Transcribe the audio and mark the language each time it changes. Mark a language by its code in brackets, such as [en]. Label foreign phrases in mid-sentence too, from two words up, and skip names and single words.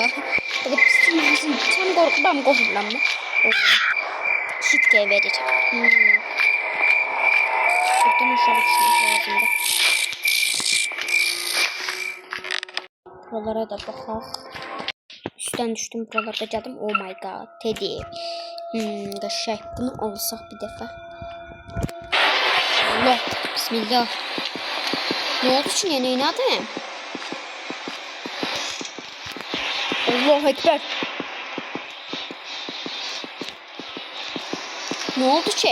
[az] Belə pis sən qorxuram da. Şitke verir. Buradan aşağı düşmək lazımdır. Buralara da baxaq. Üstdən düşdüm, buralarda gəldim. [en] Oh my god, Teddy. [az] Qəşəng. Bunu alsaq bir dəfə. [ar] الله، بسم الله. [az] Ne oldu ki, yenə inadım? [ar] الله أكبر. Ne oldu ki?